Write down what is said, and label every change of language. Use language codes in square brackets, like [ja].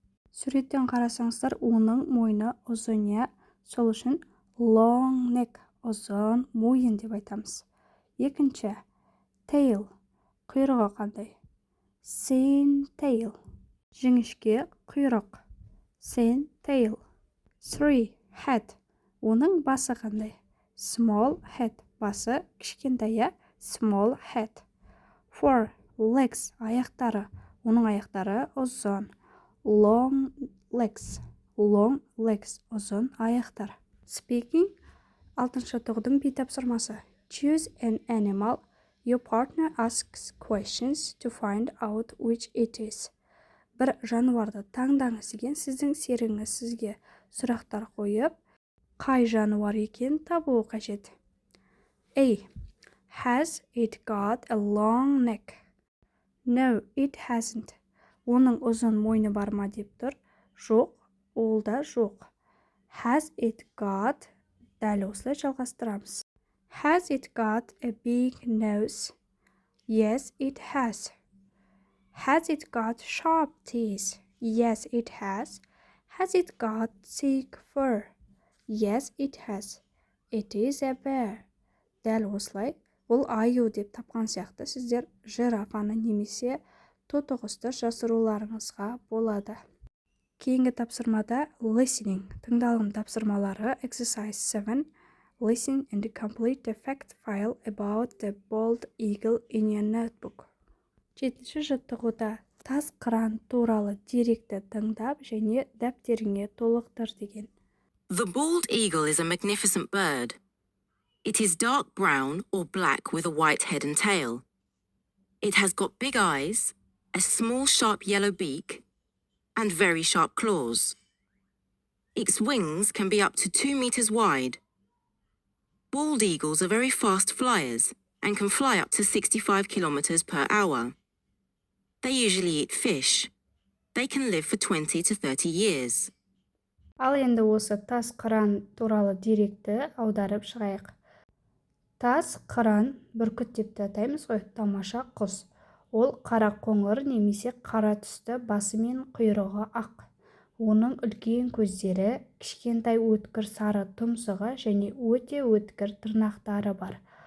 [kk] Суреттен қарасаңыздар, оның мойны ұзын, сол үшін [en] long neck, [kk] ұзын мойын деп айтамыз. Екінші, tail, құйрығы қандай? [en] Thin tail, [kk] жіңішке құйрық. [en] Thin tail. 3. [kk] Head, оның басы қандай? [en] Small head, [kk] басы кішкентай, [en] small head. 4. [kk] Legs, аяқтары, оның аяқтары ұзын. [en] Long legs, [kk] ұзын аяқтар. [en] Speaking. [kk] 6-шы жаттығудың B тапсырмасы. [en] Choose an animal. Your partner asks questions to find out which it is. [kk] бір жануарды таңдаңыз деген сіздің серігіңіз сізге сұрақтар қойып, қай жануар екенін табуы қажет. [en] A. Has it got a long neck? No, it hasn't. [kk] Оның ұзын мойны бар ма деп тұр. Жоқ, ол да жоқ. [en] Has it got? [kk] Дәл осылай жалғастырамыз. [en] Has it got a big nose? Yes, it has. Has it got sharp teeth? Yes, it has. Has it got thick fur? Yes, it has. It is a bear. [kk] Дәл осылай. Бұл аю деп тапқан сияқты сіздер жирафаны немесе тотықұсты жасыруларыңызға болады. Кейінгі тапсырмада listening, тыңдалым тапсырмалары [en] exercise 7. Listen and complete the fact file about the bald eagle in your notebook. [kk] 7-ші жаттығуда тас қыран туралы деректі тыңдап және дәптеріңе толықтыр деген. [en] The bald eagle is a magnificent bird. It is dark brown or black with a white head and tail. It has got big eyes, a small sharp yellow beak, and very sharp claws. Its wings can be up to 2 meters wide. Bald eagles are very fast flyers and can fly up to 65 kilometers per hour. They usually eat fish. They can live for 20 to 30 years. [kk] Ал енді осы тас қыран туралы деректі аударып шығайық. Тас қыран бүркіт деп атаймыз ғой, тамаша құс. Ол қара қоңыр немесе қара түсті, басы мен құйрығы ақ. Оның үлкен көздері, кішкентай өткір сары тұмсығы және өте өткір тырнақтары бар.